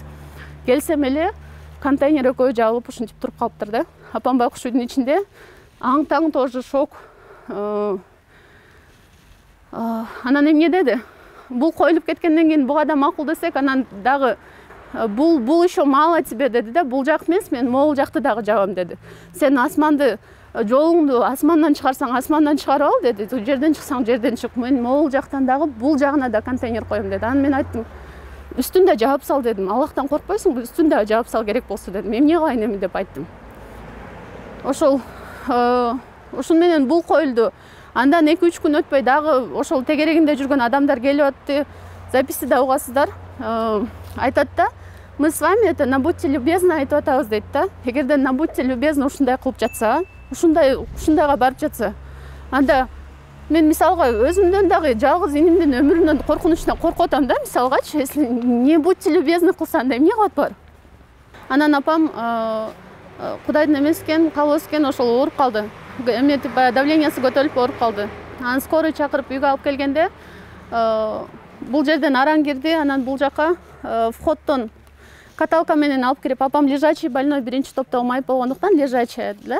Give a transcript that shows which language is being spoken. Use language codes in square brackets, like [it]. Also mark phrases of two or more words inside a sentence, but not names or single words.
[ky] Келсем эле контейнер экөө жабылып ушинтип туруп калыптыр да. Апам байкуш үйдүн ичинде аң таң [ru] тоже шок. [ky] Анан эмне деди? Бул коюлуп кеткенден кийин буга да макул десек, анан дагы бул [ru] еще мало тебе [ky] деди да, бул жак эмес, мен могул жакты дагы жабам деди. Сен асманды, жолуңду асмандан чыгарсаң асмандан чыгарып ал деди. Жерден чыксаң жерден чык. Мен могул жактан дагы бул жагына да контейнер коем деди. Анан мен айттым, үстүндө жаап сал дедим. Аллахтан коркпойсуңбу? Үстүндө жаап сал керек болсо дедим. Эмне кылайын эми деп айттым. Ошол менен бул коюлду. Андан 2-3 күн өтпөй дагы ошол тегерегинде жүргөн адамдар келип атты. Записти да угасыздар. Айтат да, [ru] мы с вами это на будьте любезны [ky] айтып атабыз дейт да. Эгерде [ru] на будьте любезны [ky] ушундай кылып жатса, ушундайга барып жатса, анда мен мисалга өзүмдөн дагы жалгыз инимдин өмүрүнөн коркунучунан коркуп атам да, мисалгачы, [ru] если не будьте любезны [ky] кылса анда эмне кылат бар? Анан апам Кудайдын эмеси экен, кабыл экен, ошол ооруп калды. Эметип давлениясы көтөрүлүп ооруп калды. Анан скорый чакырып үйгө алып келгенде, бул жерден араң кирди, анан бул жака входтон каталка менен алып кирип, апам [ru] лежачий больной, [ky] биринчи топто майып болгондуктан лежачий да.